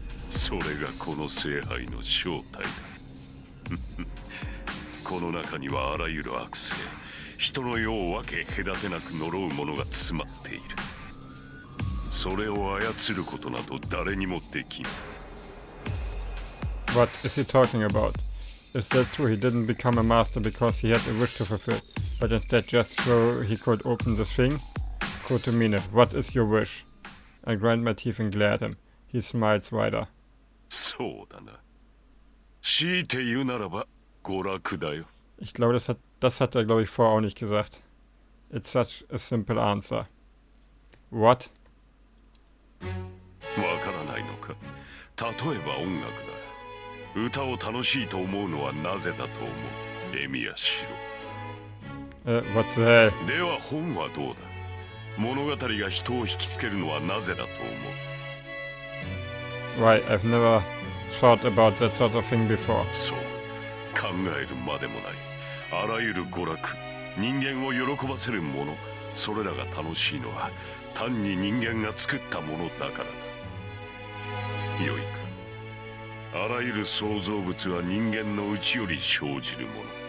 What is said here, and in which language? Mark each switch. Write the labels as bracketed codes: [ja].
[ja] それがこの聖杯の正体だ。この中にはあらゆる悪性、人の世を分け隔てなく呪うものが詰まっている。それを操ることなど誰にもできん。 [en] What is he talking about? If that's true, he didn't become a master because he had a wish to fulfill, but instead just so he could open this thing? Kotomine, what is your wish? I grind my teeth and glare at him. He smiles wider. [ja] そうだな。強いて言うならば娯楽だよ。 [de] Ich glaube, das hat er, glaube ich, vorher auch nicht gesagt. [en] It's such a simple answer. What? [ja] わからないのか。例えば音楽だ。歌を楽しいと思うのはなぜだと思う。エミヤシロ。 [en] What the hell? [ja] では本はどうだ。物語が人を引きつけるのはなぜだと思う。 [en] Why, I've never thought about that sort of thing before. [ja] そう、考えるまでもない。あらゆる娯楽、人間を喜ばせるもの、それらが楽しいのは単に人間が作ったものだからだ。よいか。あらゆる創造物は人間の内より生じるもの。